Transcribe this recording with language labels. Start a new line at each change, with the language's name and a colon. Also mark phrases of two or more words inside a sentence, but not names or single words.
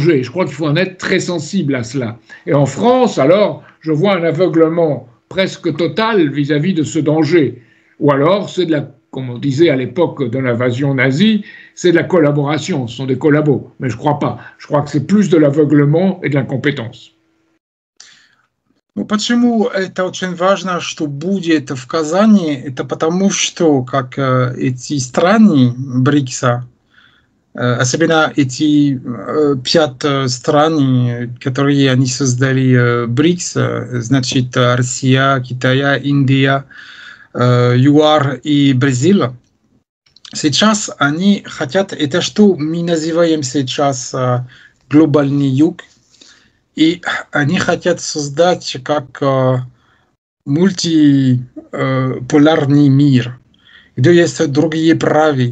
French: Je crois qu'il faut en être très sensible à cela. Et en France, alors, je vois un aveuglement presque total vis-à-vis de ce danger. Ou alors, c'est de la, comme on disait à l'époque de l'invasion nazie, c'est de la collaboration, ce sont des collabos. Mais je ne crois pas. Je crois que c'est plus de l'aveuglement et de l'incompétence.
Russian: Ну, почему это очень важно, что будет в Казани? Это потому, что как эти страны БРИКСа, особенно эти 5 стран, которые они создали БРИКС, значит, Россия, Китай, Индия, ЮАР и Бразилия, сейчас они хотят, это что мы называем сейчас глобальный юг, и они хотят создать как мультиполярный мир, где есть другие правила.